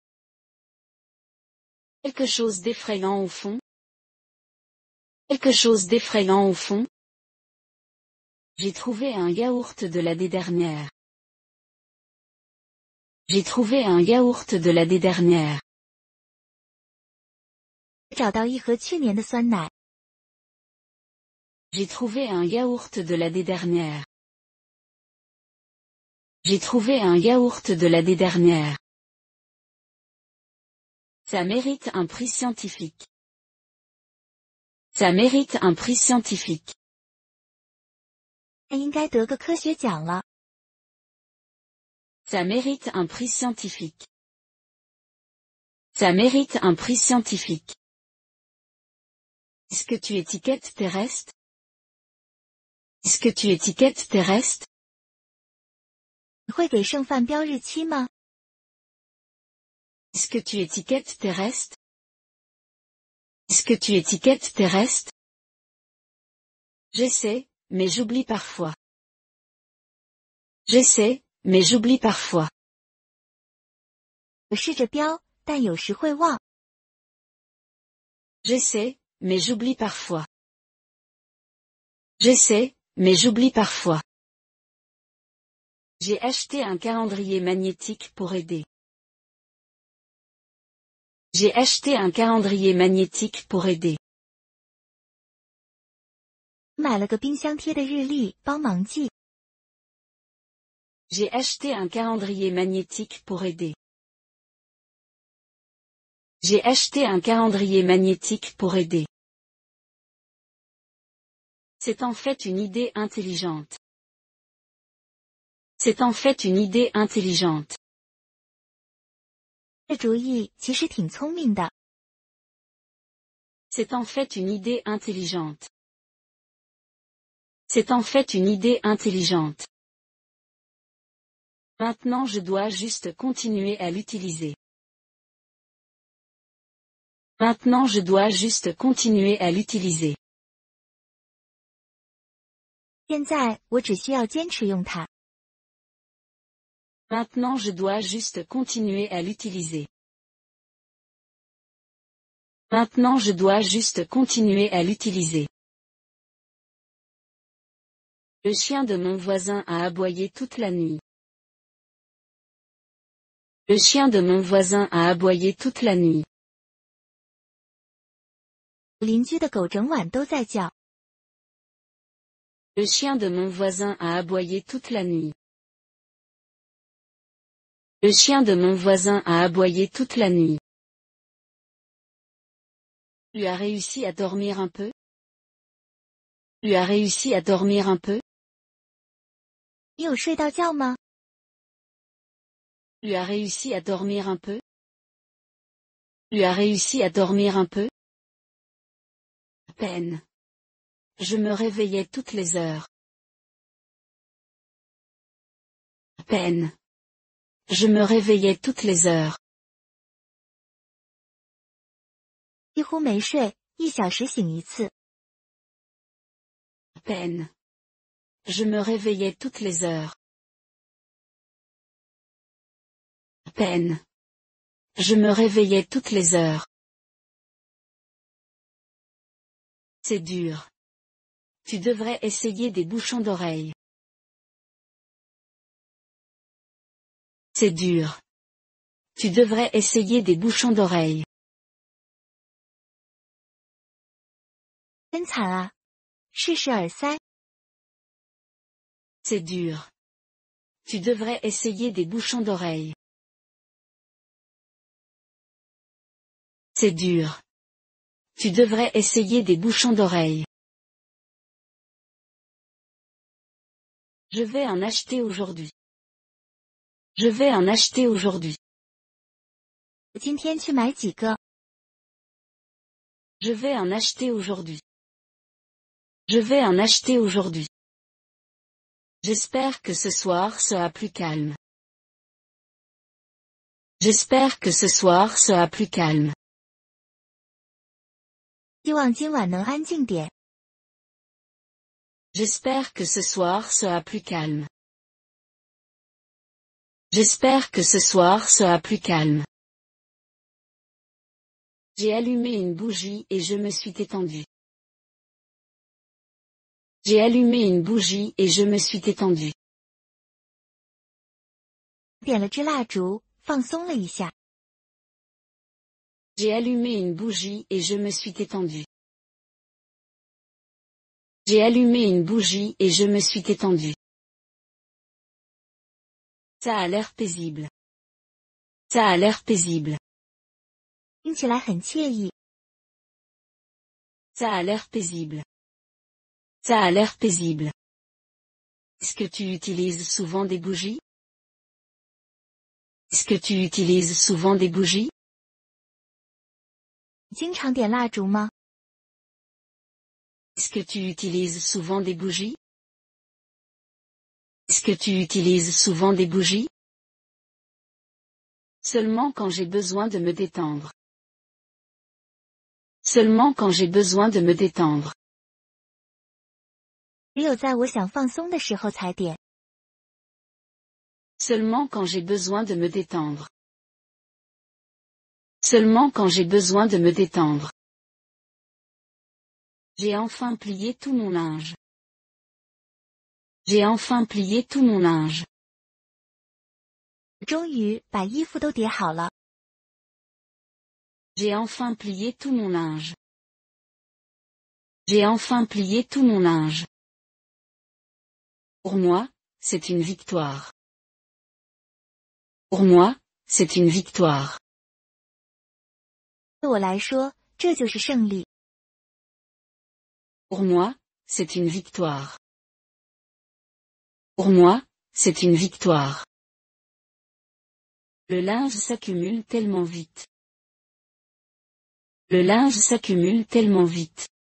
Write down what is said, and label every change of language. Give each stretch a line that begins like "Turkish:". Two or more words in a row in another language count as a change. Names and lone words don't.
French: Quelque chose d'effrayant au fond? Quelque chose d'effrayant au fond? J'ai trouvé un yaourt de l'année dernière. J'ai trouvé un yaourt de l'année dernière.
Chinese: 找到一盒去年的酸奶。
French: J'ai trouvé un yaourt de l'année dernière. J'ai trouvé un yaourt de l'année dernière. Ça mérite un prix scientifique. Ça mérite un prix scientifique.
Chinese: 他应该得个科学奖了。
French: Ça mérite un prix scientifique. Ça mérite un prix scientifique. Est-ce que tu étiquettes tes restes? Est-ce que tu étiquettes tes restes?
Chinese: 你会给剩饭标日期吗？
French: Est-ce que tu étiquettes tes restes? Est-ce que tu étiquettes tes restes? J'essaie, mais j'oublie parfois. J'essaie, mais j'oublie parfois.
Chinese: 我试着标，但有时会忘。
French: J'essaie, mais j'oublie parfois. J'essaie, mais j'oublie parfois. J'ai acheté un calendrier magnétique pour aider. J'ai acheté un calendrier magnétique pour aider.
Chinese: 买了个冰箱贴的日历，帮忙记。
French: J'ai acheté un calendrier magnétique pour aider. J'ai acheté un calendrier magnétique pour aider. C'est en fait une idée intelligente. C'est en fait une idée intelligente.
Chinese: 这主意其实挺聪明的。
French: C'est en fait une idée intelligente. C'est en fait une idée intelligente. Maintenant je dois juste continuer à l'utiliser. Maintenant je dois juste continuer à l'utiliser.
Chinese: 现在我只需要坚持用它。
French: Maintenant je dois juste continuer à l'utiliser. Maintenant je dois juste continuer à l'utiliser. Le chien de mon voisin a aboyé toute la nuit. Le chien de mon voisin a aboyé toute la nuit.
Chinese: 邻居的狗整晚都在叫。
French: Le chien de mon voisin a aboyé toute la nuit. Le chien de mon voisin a aboyé toute la nuit. Tu as réussi à dormir un peu? Tu as réussi à dormir un peu?
Chinese: 你有睡到觉吗？
French: Tu as réussi à dormir un peu? Tu as réussi à dormir un peu? À peine. Je me réveillais toutes les heures. À peine. Je me réveillais toutes les heures.
Chinese: 几乎没睡，1小时醒一次。
French: À peine. Je me réveillais toutes les heures. À peine. Je me réveillais toutes les heures. C'est dur. Tu devrais essayer des bouchons d'oreilles. C'est dur. Tu devrais essayer des bouchons d'oreilles.
Chinese: 真惨啊！试试耳塞。
French: C'est dur. Tu devrais essayer des bouchons d'oreilles. C'est dur. Tu devrais essayer des bouchons d'oreilles. Je vais en acheter aujourd'hui. Je vais en acheter aujourd'hui.
Chinese: 我今天去买几个。
French: Je vais en acheter aujourd'hui. Je vais en acheter aujourd'hui. J'espère que ce soir sera plus calme. J'espère que ce soir sera plus calme.
Chinese: 希望今晚能安静点。
French: J'espère que ce soir sera plus calme. J'espère que ce soir sera plus calme. J'ai allumé une bougie et je me suis étendu. J'ai allumé une bougie et je me suis étendu.
Chinese: 点了支蜡烛，放松了一下。
French: J'ai allumé une bougie et je me suis étendu. J'ai allumé une bougie et je me suis étendu. Ça a l'air paisible. Ça a l'air paisible.
Chinese: 听起来很惬意。
French: Ça a l'air paisible. Ça a l'air paisible. Est-ce que tu utilises souvent des bougies? Est-ce que tu utilises souvent des bougies?
Chinese: 经常点蜡烛吗？
French: Est-ce que tu utilises souvent des bougies? Est-ce que tu utilises souvent des bougies? Seulement quand j'ai besoin de me détendre. Seulement quand j'ai besoin de me détendre.
Chinese: 只有在我想放松的时候才点。
French: Seulement quand j'ai besoin de me détendre. Seulement quand j'ai besoin de me détendre. J'ai enfin plié tout mon linge. J'ai enfin plié tout mon linge.
Chinese: 终于把衣服都叠好了。
French: J'ai enfin plié tout mon linge. J'ai enfin plié tout mon linge. Pour moi, c'est une victoire. Pour moi, c'est une victoire.
Chinese: 对我来说，这就是胜利。
French: Pour moi, c'est une victoire. Pour moi, c'est une victoire. Le linge s'accumule tellement vite. Le linge s'accumule tellement vite.